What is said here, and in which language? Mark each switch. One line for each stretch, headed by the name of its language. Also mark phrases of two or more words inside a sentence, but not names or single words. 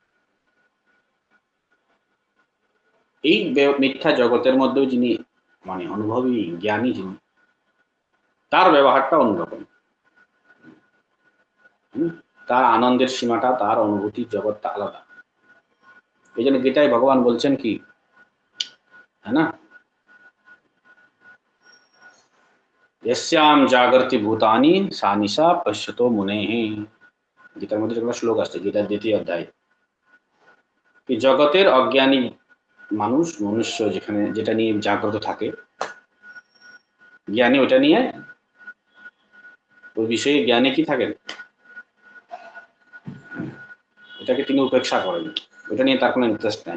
Bangla: এই মিথ্যা জগতের মধ্যেও যিনি মানে অনুভবী জ্ঞানী, যিনি, তার ব্যবহারটা অন্যরকম। তার আনন্দের সীমাটা, তার অনুভূতির জগৎটা আলাদা। এই জন্য গীতায় ভগবান বলছেন কি,
Hindi: है ना,
Sanskrit: यस्याम जागृति भूतानि सा निशा पश्यतो मुनेः।
Bangla: গীতার মধ্যে যেগুলো শ্লোক আসছে, গীতার 2য় অধ্যায়, কি জগতের অজ্ঞানী মানুষ, মনুষ্য যেখানে যেটা নিয়ে জাগ্রত থাকে, জ্ঞানী ওটা নিয়ে, ওই বিষয়ে জ্ঞানী কি থাকেন, এটাকে তিনি উপেক্ষা করেন, ওটা নিয়ে তার কোনো ইন্টারেস্ট নাই।